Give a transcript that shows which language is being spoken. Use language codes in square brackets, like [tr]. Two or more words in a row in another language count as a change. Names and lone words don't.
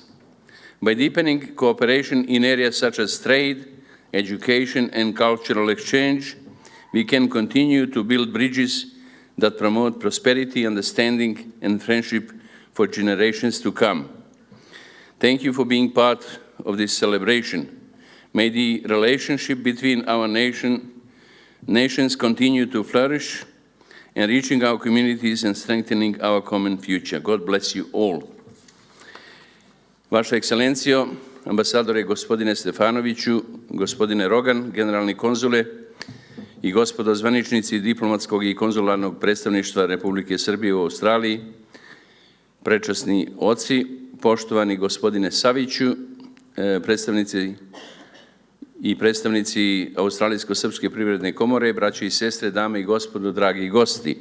[en] By deepening cooperation in areas such as trade, education, and cultural exchange, we can continue to build bridges that promote prosperity, understanding, and friendship for generations to come. Thank you for being part of this celebration. May the relationship between our nations continue to flourish, enriching our communities and strengthening our common future. God bless you all. [sr] Vaša ekscelencijo, ambasadore gospodine Stefanoviću, gospodine Rogan, generalni konzule i gospodo zvaničnici diplomatskog i konzularnog predstavništva Republike Srbije u Australiji, prečasni oci, poštovani gospodine Saviću, predstavnici Australijsko-srpske privredne komore, braće i sestre, dame i gospodo, dragi gosti.